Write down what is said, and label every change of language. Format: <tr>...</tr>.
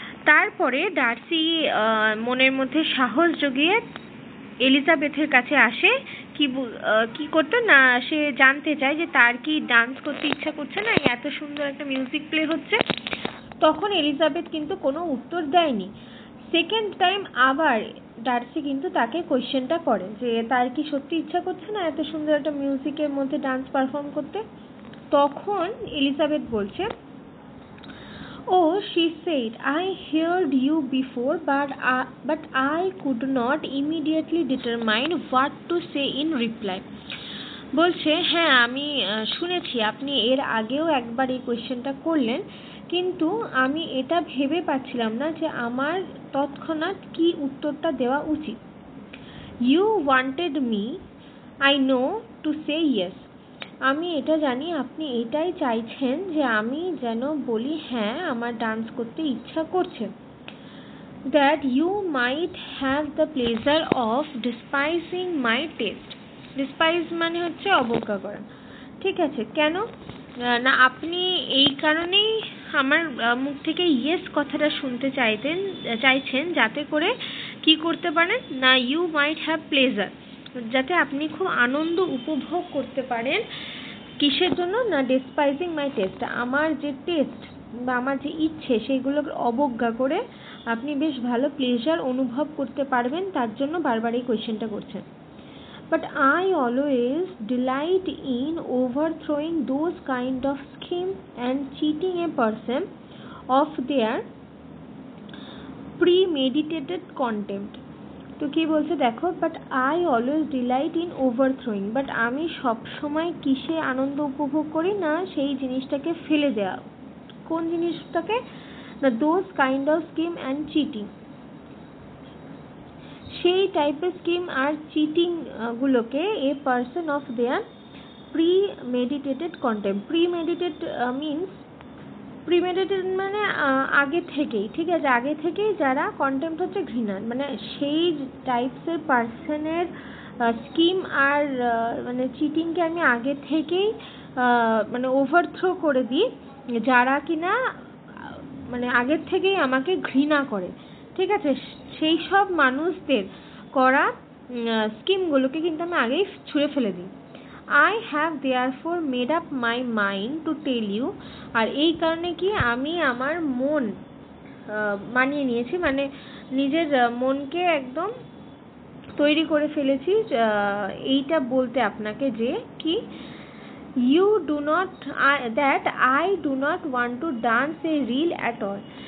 <bn>তারপরে ডার্সি মনের মধ্যে সাহস জুগিয়ে এলিজাবেথের কাছে আসে, কি করতে না, সে জানতে চায় যে তার কি ডান্স করতে ইচ্ছা করছে না, এত সুন্দর একটা মিউজিক প্লে হচ্ছে। তখন এলিজাবেথ কিন্তু কোনো উত্তর দেয়নি। সেকেন্ড টাইম আবার ডার্সি কিন্তু তাকে কোয়েশ্চেনটা করে যে তার কি সত্যি ইচ্ছা করছে না এত সুন্দর একটা মিউজিকের মধ্যে ডান্স পারফর্ম করতে। তখন এলিজাবেথ বলছে, ও</bn> <en>she said, I heard you before but I could not immediately determine what to say in reply.</en> <bn>বলছে, হ্যাঁ আমি শুনেছি আপনি এর আগেও একবার এই কোয়েশ্চেনটা করলেন, কিন্তু আমি এটা ভেবে পাচ্ছিলাম না যে আমার তৎক্ষণাৎ কি উত্তরটা দেওয়া উচিত।</bn> <en>You wanted me, I know, to say yes.</en> <bn>আমি এটা জানি আপনি এটাই চাইছেন যে আমি যেন বলি হ্যাঁ আমার ডান্স করতে ইচ্ছা করছে।</bn> <en>That you might have the pleasure of despising my taste.</en> <bn>Despise মানে হচ্ছে অবজ্ঞা করা, ঠিক আছে। কেন না, আপনি এই কারণেই আমার মুখ থেকে ইয়েস কথাটা শুনতে চাইছেন যাতে করে কি করতে পারেন না,</bn> <en>you might have pleasure,</en> <bn>যাতে আপনি খুব আনন্দ উপভোগ করতে পারেন। কিসের জন্য না,</bn> <en>despising my taste,</en> <bn>আমার যে টেস্ট বা আমার যে ইচ্ছে সেইগুলোর অবজ্ঞা করে আপনি বেশ ভালো প্লেজার অনুভব করতে পারবেন, তার জন্য বারবার এই কোয়েশ্চেনটা করছেন।</bn> <en>But I always delight in overthrowing those kind of scheme and cheating a person of their premeditated contempt.</en> <bn>তো কি বলছে দেখো,</bn> <en>but I always delight in overthrowing,</en> <bn>but আমি সবসময় কিসে আনন্দ উপভোগ করি না, সেই জিনিসটাকে ফেলে দেওয়া। কোন জিনিসটাকে না,</bn> <en>those kind of scheme and cheating,</en> <bn>সেই টাইপের স্কিম আর চিটিং গুলোকে</bn> <en>A person of their premeditated contempt.</en> <bn>প্রিমেডিটেড means, প্রিমেডিটেড মানে আগে থেকেই, ঠিক আছে, আগে থেকেই যারা, কন্টেম্প হচ্ছে ঘৃণা, মানে সেই টাইপসের পার্সনের স্কিম আর মানে চিটিংকে আমি আগে থেকেই মানে ওভারথ্রো করে দিই, যারা কিনা মানে আগের থেকেই আমাকে ঘৃণা করে, ঠিক আছে। সেই সব মানুষদের করা স্কিমগুলোকে কিন্তু আমি আগেই ছুঁড়ে ফেলে দিই।</bn> <en>I have therefore made up my mind to tell you,</en> <bn>আর এই কারণে কি আমি আমার মন মানিয়ে নিয়েছি, মানে নিজের মনকে একদম তৈরি করে ফেলেছি এইটা বলতে আপনাকে যে কি,</bn> <en>you do not that I do not want to dance a reel at all,</en>